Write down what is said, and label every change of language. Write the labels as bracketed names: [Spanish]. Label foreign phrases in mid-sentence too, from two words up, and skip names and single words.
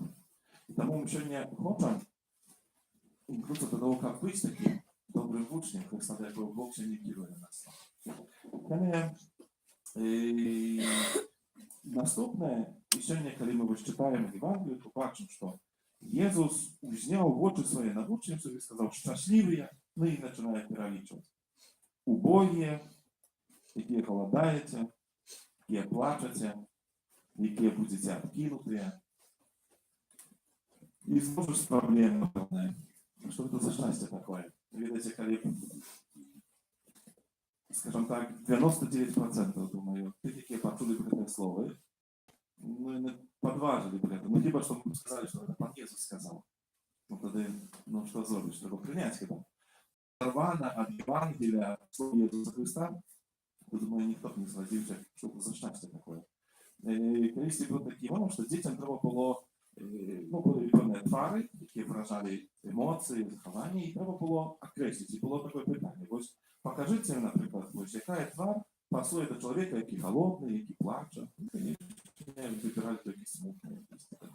[Ukrainian] І тому ми сьогодні хочемо інклюзити до того, як бути таким добрим учнем Христа, до якого Бог сьогодні керує нас. Наступне, і сьогодні, коли ми читаємо Євангелію, то бачимо, що Єсус узняв в очі свої над учнівців і сказав, щасливі, ну і починає перелічувати. Убогі, які голодаєте, [Belarusian] якія плачаце, якія будзеце адкінутыя. І зноў ж праблема пэўная. Што гэта за шчасце такое? Ведаеце, калі, скажем так, 99%, думаю, тых, якія пачулі б гэтыя словы, ну, яны падважылі б гэта. Ну, хіба што мы сказалі, што гэта пан Езус сказаў. Ну, тады, ну, што зробіш? Трэба прыняць хіба. Рвана ад Євангелія слова Єсуса Христа, то, думаю, ніхто б не згадзіўся, што за шчасце такое. Калісьці быў такі момент, што дзецям трэба было, [Ukrainian] ну, були певні твари, які виражали емоції, заховання, і треба було окреслити. І було таке питання. Ось покажіть, наприклад, ось яка твар пасує до чоловіка, який голодний, який плаче. Ну, звісно, вибирають такі смутні, якісь такі.